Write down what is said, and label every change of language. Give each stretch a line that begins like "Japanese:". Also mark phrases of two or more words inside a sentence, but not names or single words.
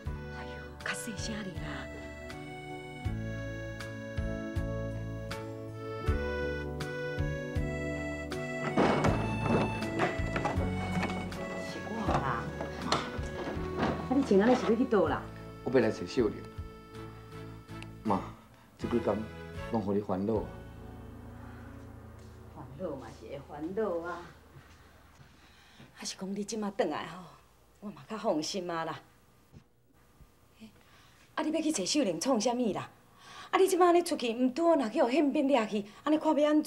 Min Nan Chinese: 哎呦，较细声哩啦。前安尼是要去倒啦？我要来找秀玲。妈，这几天拢互你烦恼啊。烦恼嘛是会烦恼啊。还是讲你即马转来吼，我嘛较放心啊啦。你要去找秀玲创啥物啦？你即马安尼出去，毋拄好若去互宪兵掠去，安尼看要安怎？